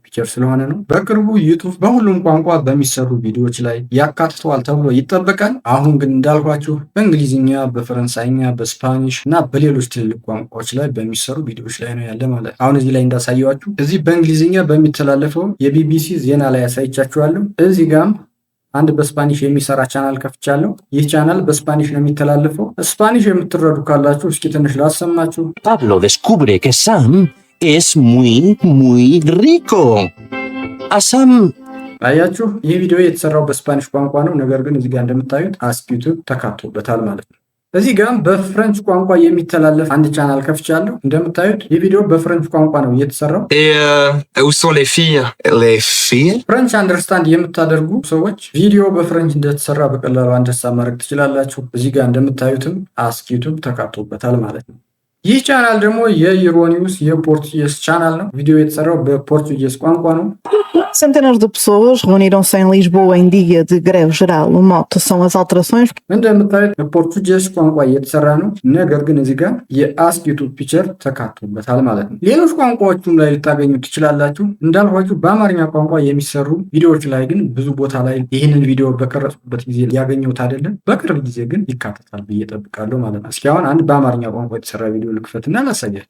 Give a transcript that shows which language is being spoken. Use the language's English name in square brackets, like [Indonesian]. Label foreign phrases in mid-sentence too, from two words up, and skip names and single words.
[Amharic] ፊቸር ስለሆነ ነው። በቅርቡ ዩቱብ በሁሉም ቋንቋ በሚሰሩ ቪዲዮዎች ላይ ያካትተዋል ተብሎ ይጠበቃል። አሁን ግን እንዳልኳችሁ በእንግሊዝኛ፣ በፈረንሳይኛ፣ በስፓኒሽ እና በሌሎች ትልልቅ ቋንቋዎች ላይ በሚሰሩ ቪዲዮዎች ላይ ነው ያለ ማለት ነው። አሁን እዚህ ላይ እንዳሳየዋችሁ እዚህ በእንግሊዝኛ በሚተላለፈው የቢቢሲ ዜና ላይ ያሳይቻችኋለሁ። እዚህ ጋም አንድ በስፓኒሽ የሚሰራ ቻናል ከፍቻለሁ። ይህ ቻናል በስፓኒሽ ነው የሚተላለፈው። ስፓኒሽ የምትረዱ ካላችሁ እስኪ ትንሽ ላሰማችሁ። [Spanish] Pablo descubre que Sam es muy rico. A Sam [Amharic] አያችሁ፣ ይህ ቪዲዮ የተሰራው በስፓኒሽ ቋንቋ ነው። ነገር ግን እዚህ ጋር እንደምታዩት አስክ ዩቱብ ተካቶበታል ማለት ነው። እዚህ ጋር በፍሬንች ቋንቋ የሚተላለፍ አንድ ቻናል ከፍቻለሁ። እንደምታዩት ይህ ቪዲዮ በፍሬንች ቋንቋ ነው የተሰራው። [French] où sont les filles? Les filles? [English] French understand [Amharic] የምታደርጉ ሰዎች ቪዲዮ በፍሬንች እንደተሰራ በቀላሉ አንደርስታንድ ማድረግ ትችላላችሁ። እዚህ ጋር እንደምታዩትም አስክ ዩቱብ ተካቶበታል ማለት ነው። ይህ ቻናል ደግሞ የዩሮኒውስ የፖርቱጌዝ ቻናል ነው። ቪዲዮ የተሰራው በፖርቱጌዝ ቋንቋ ነው። [Portuguese] Centenas de pessoas reuniram-se em Lisboa em dia de greve geral. O mote são as alterações. [Amharic] እንደምታዩት በፖርቱጌዝ ቋንቋ እየተሰራ ነው። ነገር ግን እዚህ ጋር የአስክ ዩቱብ ፊቸር ተካቶበታል ማለት ነው። ሌሎች ቋንቋዎችም ላይ ልታገኙ ትችላላችሁ። እንዳልኳችሁ በአማርኛ ቋንቋ የሚሰሩ ቪዲዮዎች ላይ ግን ብዙ ቦታ ላይ ይህንን ቪዲዮ በቀረጽኩበት ጊዜ ያገኘሁት አይደለም። በቅርብ ጊዜ ግን ይካተታል ብዬ እጠብቃለሁ ማለት ነው። እስኪ አሁን አንድ በአማርኛ ቋንቋ የተሰራ ቪዲዮ ልክፈትና ላሳያችሁ።